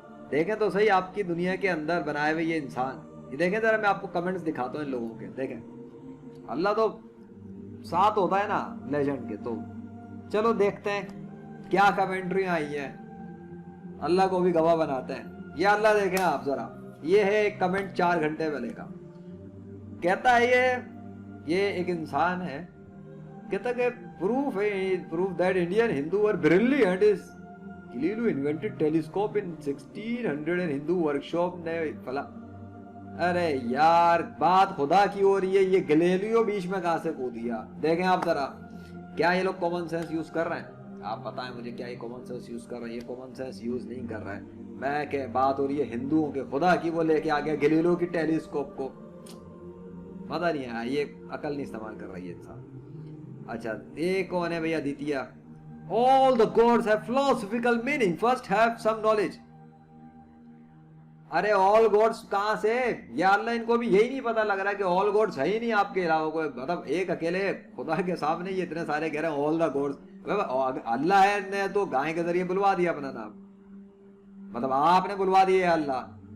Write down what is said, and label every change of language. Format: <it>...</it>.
<ur>دیکھیں تو صحیح آپ کی دنیا کے اندر بنائے ہوئے یہ انسان. یہ دیکھیں ذرا, میں آپ کو کمنٹس دکھاتا ہوں ان لوگوں کے. دیکھیں اللہ تو ساتھ ہوتا ہے نا لیجنڈ کے. تو چلو دیکھتے ہیں کیا کمنٹری آئی ہے, اللہ کو بھی گواہ بناتے ہیں. یہ اللہ دیکھیں آپ ذرا, یہ ہے ایک کمنٹ 4 گھنٹے پہلے کا. کہتا ہے یہ ایک انسان ہے, کہتا کہ</ur> <en>proof that Indian Hindu were brilliant is Galileo invented telescope in 1600 and Hindu workshop</en> <ur>نے فلا. ارے یار بات خدا کی ہو رہی ہے, یہ گلیلیو بیچ میں کہاں سے کھو دیا. دیکھیں آپ ذرا, کیا یہ لوگ کامن سینس یوز کر رہے ہیں؟ آپ بتائیں مجھے, کیا یہ کامن سینس یوز کر رہے ہیں؟ یہ کامن سینس یوز نہیں کر رہے ہیں. میں کہ بات ہو رہی ہے ہندوؤں کے خدا کی, وہ لے کے آ گیا گلیلیو کی ٹیلیسکوپ کو. پتہ نہیں ہے, یہ عقل نہیں استعمال کر رہی ہے انسان. اچھا یہ کون ہے بھائی, ادیتیہ.</ur> <en>all the gods have philosophical meaning, first have some knowledge.</en> <ur>Array</ur> <en>all gods</en> <ur>کہاں سے, یا اللہ ان کو بھی یہی نہیں پتا لگ رہا کہ all gods ہے ہی نہیں آپ کے علاوہ کوئی. مطلب ایک اکیلے خدا کے سامنے یہ اتنے سارے کہہ رہے ہیں</ur> <en>all the gods.</en> <ur>اللہ ہے نے تو گائے کے ذریعے بلوا دیا اپنا نام, مطلب آپ نے بلوا دیا اللہ.</ur>